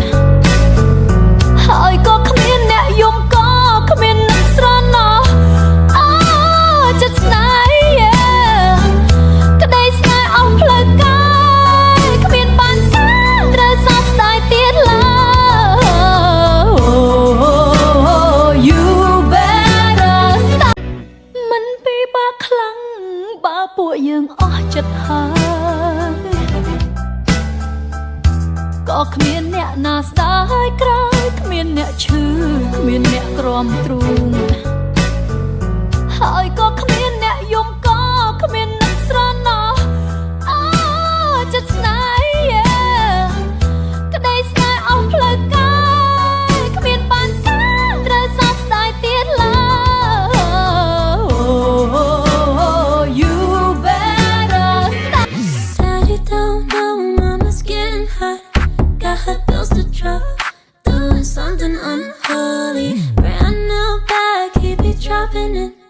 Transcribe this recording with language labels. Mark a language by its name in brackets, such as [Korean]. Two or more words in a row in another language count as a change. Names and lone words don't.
[Khmer] ហើយក៏គ្មានអ្នកយំក៏គ្មានអ្នកស្រណោះអូចិត្តស្នេហ៍ក្តីស្នេហ៍អស់ផ្លូវកាយគ្មានបានការត្រូវសោកស្ដាយទៀតឡើយ [English] You better stop [Khmer] មិនពិបាកខ្លាំងបើពួកយើងអស់ចិត្តហើយ ក៏គ្មានអ្នកណាស្ដាយក្រោយគ្មានអ្នកឈឺគ្មានអ្នកក្រំទ្រូងហើយក៏គ្មានអ្នកយំក៏គ្មានអ្នកស្រណោះអូចិត្តស្នេហ៍ក្តីស្នេហ៍អស់ផ្លូវកាយគ្មានបានការត្រូវសោកស្ដាយទៀតឡើយ [English] You better stop Daddy don't know mama's getting hot. Got her bills to drop. Doing something unholy. Brand new bag, he be dropping it.